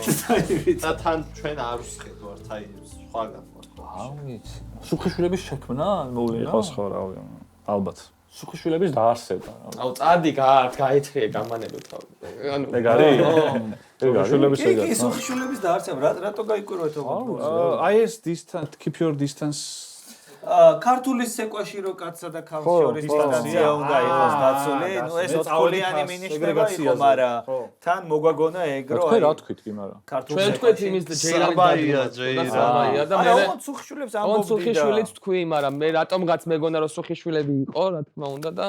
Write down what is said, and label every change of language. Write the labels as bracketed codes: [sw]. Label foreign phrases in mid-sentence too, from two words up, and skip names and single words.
[ka] და თან ჩვენ არ ვსხედვართ აი სხვაგან. ვიცი. სუხიშვილების შექმნა მოვლენა? იყოს ხო რავი. ალბათ. სუხიშვილების დაარსება. აუ წადი გაეთხია გამანებო თავი. ანუ ეგ არის? სუხიშვილების ეგ არის. კი, სუხიშვილების დაარსება, რატო გაიკვირვეთ ოღონდ? აი ეს distance, [en] keep your distance. [ka] ქართულის ცეკვაში რო კაცსა და ქალს შორის დისტანცია უნდა იყოს დაცული, ნუ ეს ოთხოლიანი მინიშნება იყო, მაგრამ თან მოგვაგონა ეგ რო აი რა თქვით კი, მაგრამ ჩვენ თქვით იმის ჯეირანი და მე ოღონდ სუხიშვილებს ამბობდი და სუხიშვილიც თქვი, მაგრამ მე რატომღაც მეგონა რომ სუხიშვილები იყო, რა თქმა უნდა და